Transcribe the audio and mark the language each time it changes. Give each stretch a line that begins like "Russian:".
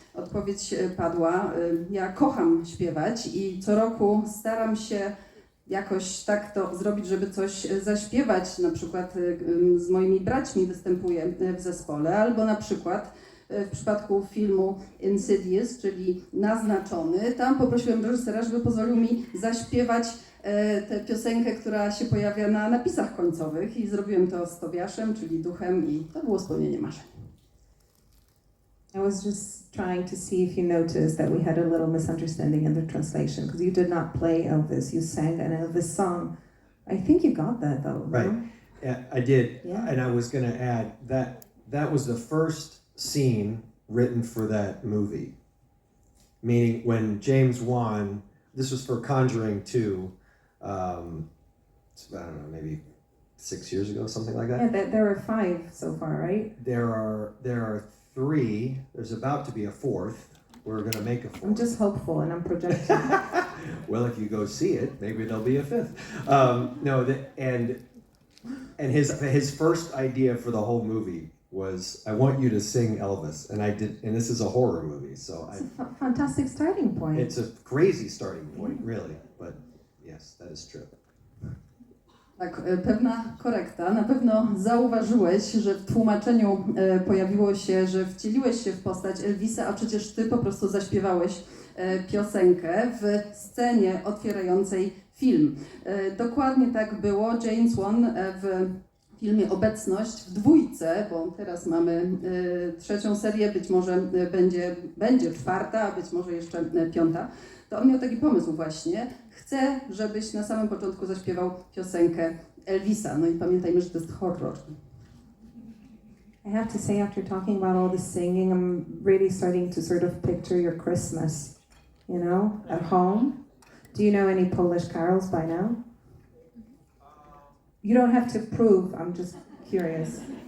Polish: Odpowiedź padła, ja kocham śpiewać i co roku staram się jakoś tak to zrobić, żeby coś zaśpiewać, na przykład z moimi braćmi występuję w zespole, albo na przykład w przypadku filmu Insidious, czyli Naznaczony, tam poprosiłem reżysera, żeby pozwolił mi zaśpiewać tę piosenkę, która się pojawia na napisach końcowych i zrobiłem to z Tobiaszem, czyli duchem i to było spełnienie marzeń.
English: I was just trying to see if you noticed that we had a little misunderstanding in the translation, because you did not play Elvis, you sang an Elvis song. I think you got that though. Right, No? yeah, I did, Yeah. and I was going to add that was the first scene written for that movie. Meaning when James Wan, this was for Conjuring 2, I don't know, maybe 6 years ago, something like that. Yeah, there are 5 so far, right? There are 3. There's about to be a 4th. We're going to make a 4th. I'm just hopeful and I'm projecting. Well, if you go see it, maybe there'll be a 5th. And his first idea for the whole movie was, I want you to sing Elvis, and I did. And this is a horror movie, so It's a fantastic starting point. it's a crazy starting point, really. But yes, that is true.
Polish: Tak, pewna korekta. Na pewno zauważyłeś, że w tłumaczeniu pojawiło się, że wcieliłeś się w postać Elvisa, a przecież ty po prostu zaśpiewałeś piosenkę w scenie otwierającej film. Dokładnie tak było. James Wan w filmie Obecność w 2, bo teraz mamy 3. serię, być może będzie 4, a być może jeszcze 5. To on miał taki pomysł właśnie. Chcę, żebyś na samym początku zaśpiewał piosenkę Elvisa. No i pamiętajmy, że to jest horror.
English: I have to say, after talking about all this singing, I'm really starting to sort of picture your Christmas, at home. Do you know any Polish carols by now? You don't have to prove, I'm just curious.